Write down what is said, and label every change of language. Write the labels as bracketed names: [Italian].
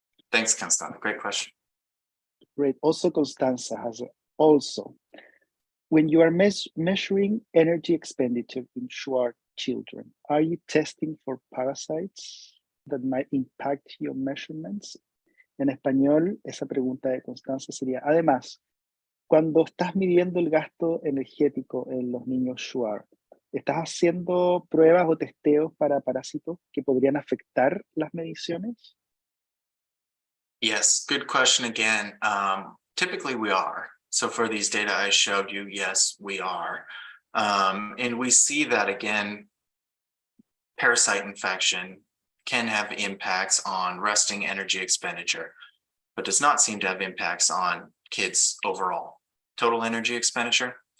[English] Thanks, Constanza. Great question. Great. Also, Constanza has when you are measuring energy expenditure in Shuar children, are you testing for parasites that might impact your measurements? [Spanish] En español, esa pregunta de Constanza sería, además, cuando estás midiendo el gasto energético en los niños Shuar, ¿estás haciendo pruebas o testeos para parásitos que podrían afectar las mediciones? [English] Yes, good question again. Typically we are. So for these data I showed you, yes, we are. And we see that, again, parasite infection can have impacts on resting energy expenditure, but does not seem to have impacts on kids' overall total energy expenditure.